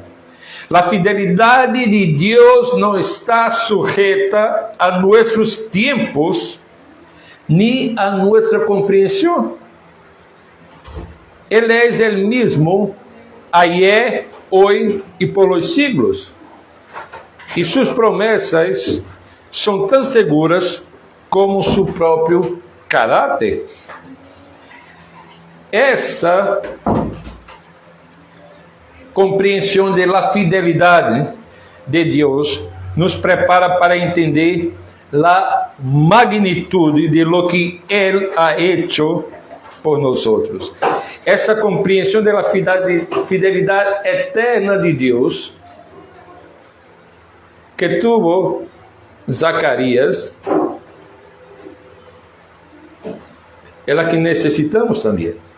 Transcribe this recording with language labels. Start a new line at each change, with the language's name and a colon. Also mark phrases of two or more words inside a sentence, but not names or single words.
Portuguese: A fidelidade de Deus não está sujeita a nossos tempos, nem a nossa compreensão. Ele é o mesmo ayer, hoje e
Spanish: por los siglos.
Portuguese: E suas promessas são tão seguras como seu próprio caráter. Esta compreensão da fidelidade de Deus nos prepara para entender a magnitude de
Spanish: lo que
Portuguese: Ele
Spanish: ha hecho
Portuguese: por nós. Essa compreensão da fidelidade eterna de Deus que tuvo Zacarias é a que necessitamos também.